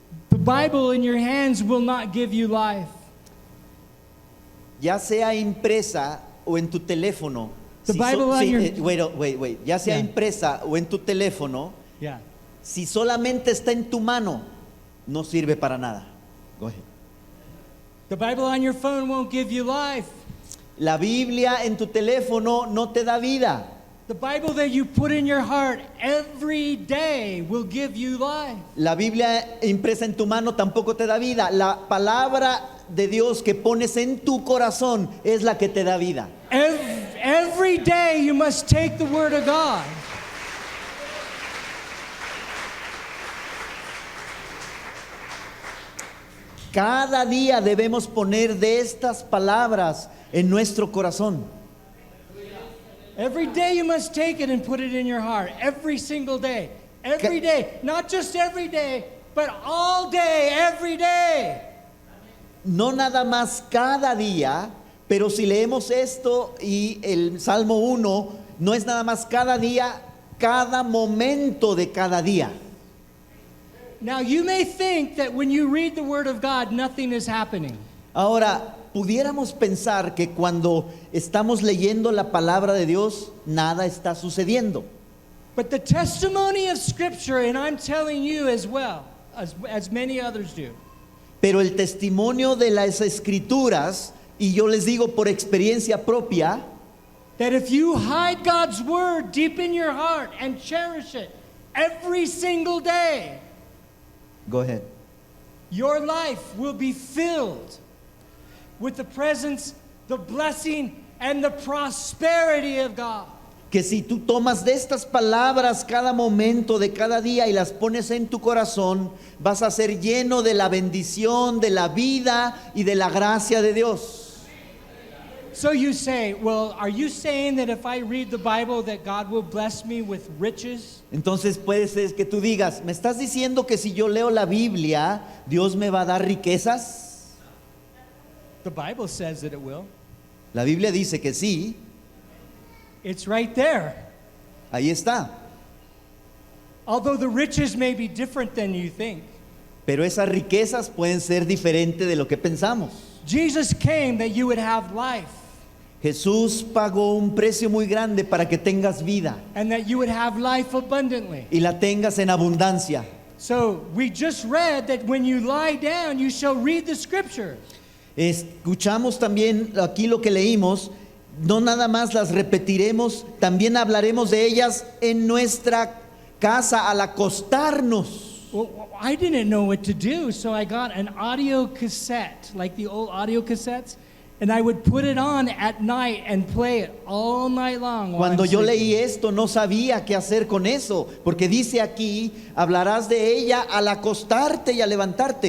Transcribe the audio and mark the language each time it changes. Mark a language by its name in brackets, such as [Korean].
[English] The Bible in your hands will not give you life. [Spanish] Ya sea impresa o en tu teléfono. [English] The Bible on your- Wait. [Spanish] Ya sea Yeah. impresa o en tu teléfono, Yeah. si solamente está en tu mano, no sirve para nada. [English] Go ahead. The Bible on your phone won't give you life. [Spanish] La Biblia en tu teléfono no te da vida. [English] The Bible that you put in your heart every day will give you life. [Spanish] La Biblia impresa en tu mano tampoco te da vida. La palabra de Dios que pones en tu corazón es la que te da vida. [English] Every day you must take the Word of God. [Spanish] Cada día debemos poner de estas palabras en nuestro corazón. [English] Every day you must take it and put it in your heart. Every single day. Every day. Not just every day, but all day, every day. [Spanish] No nada más cada día, pero si leemos esto y el Salmo 1, no es nada más cada día, cada momento de cada día. [English] Now you may think that when you read the Word of God, nothing is happening. [Spanish] Ahora, pudiéramos pensar que cuando estamos leyendo la palabra de Dios, nada está sucediendo. [English] But the testimony of Scripture, and I'm telling you as well, as many others do, [Spanish] Pero el testimonio de las escrituras, y yo les digo por experiencia propia, [English] that if you hide God's Word deep in your heart and cherish it every single day, go ahead. your life will be filled with the presence, the blessing, and the prosperity of God. [Spanish] Que si tú tomas de estas palabras cada momento de cada día y las pones en tu corazón, vas a ser lleno de la bendición, de la vida y de la gracia de Dios. [English] So you say, well, are you saying that if I read the Bible that God will bless me with riches? [Spanish] Entonces puede ser que tú digas, ¿me estás diciendo que si yo leo la Biblia, Dios me va a dar riquezas? [English] The Bible says that it will. [Spanish] La Biblia dice que sí, [English] It's right there. [Spanish] ahí está. [English] Although the riches may be different than you think. [Spanish] Pero esas riquezas pueden ser diferentes de lo que pensamos. [English] Jesus came that you would have life [Spanish] Jesús pagó un precio muy grande para que tengas vida [English] and that you would have life abundantly. [Spanish] y la tengas en abundancia. [English] So we just read that when you lie down, you shall read the Scriptures. [Spanish] Escuchamos también aquí lo que leímos, no nada más las repetiremos, también hablaremos de ellas en nuestra casa al acostarnos. [English] Well, I didn't know what to do, so I got an audio cassette, like the old audio cassettes, and I would put it on at night and play it all night long. while [Spanish] Cuando [English] I'm [Spanish] yo [English] sleeping. [Spanish] leí esto no sabía qué hacer con eso, porque dice aquí, hablarás de ella al acostarte y al levantarte.